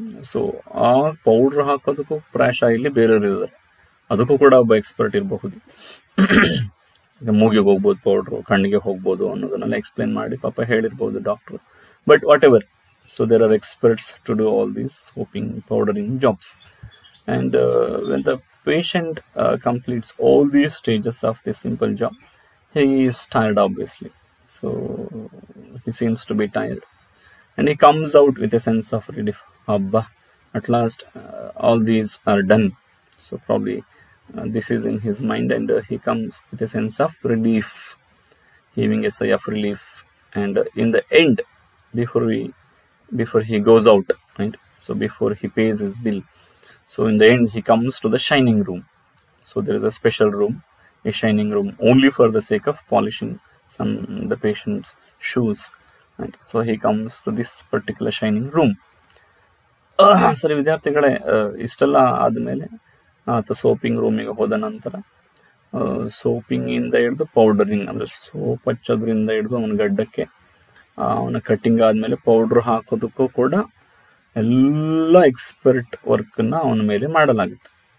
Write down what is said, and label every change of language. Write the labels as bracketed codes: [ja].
[kn] So ಆ powder ಹಾಕೋದಕ್ಕೂ ಪ್ರಾಯಶಃ ಇಲ್ಲಿ ಬೇರೆಯವರು ಇದ್ದಾರೆ, ಅದಕ್ಕೂ ಕೂಡ ಒಬ್ಬ ಎಕ್ಸ್ಪರ್ಟ್ ಇರಬಹುದು. ಮೂಗಿಗೆ ಹೋಗ್ಬೋದು ಪೌಡ್ರು, ಕಣ್ಣಿಗೆ ಹೋಗ್ಬೋದು ಅನ್ನೋದನ್ನೆಲ್ಲ ಎಕ್ಸ್ಪ್ಲೇನ್ ಮಾಡಿ ಪಾಪ ಹೇಳಿರ್ಬೋದು doctor. [en] But whatever, so there are experts to do all these soaping, powdering jobs. And when the patient completes all these stages of this simple job, he is tired, obviously. So he seems to be tired, and he comes out with a sense of relief. Abba, at last all these are done. So probably this is in his mind, and he comes with a sense of relief, heaving a sigh of relief. And in the end, before he goes out, right? So before he pays his bill, so in the end he comes to the shining room. So there is a special room, a shining room, only for the sake of polishing the patient's shoes, right? So he comes to this particular shining room. [kn] ಸರಿ ವಿದ್ಯಾರ್ಥಿಗಳೇ, ಇಷ್ಟೆಲ್ಲ ಆದಮೇಲೆ ಆತ ಸೋಪಿಂಗ್ ರೂಮಿಗೆ ಹೋದ ನಂತರ ಸೋಪಿಂಗ್ ಇಂದ ಹಿಡಿದು ಪೌಡರಿಂಗ್, ಅಂದ್ರೆ ಸೋಪ್ ಹಚ್ಚೋದ್ರಿಂದ ಹಿಡಿದು ಅವನ ಗಡ್ಡಕ್ಕೆ, ಅವನ ಕಟ್ಟಿಂಗ್ ಆದ್ಮೇಲೆ ಪೌಡರ್ ಹಾಕೋದಕ್ಕೂ ಕೂಡ ಎಲ್ಲ ಎಕ್ಸ್ಪರ್ಟ್ ವರ್ಕ್ನ ಅವನ ಮೇಲೆ ಮಾಡಲಾಗುತ್ತೆ.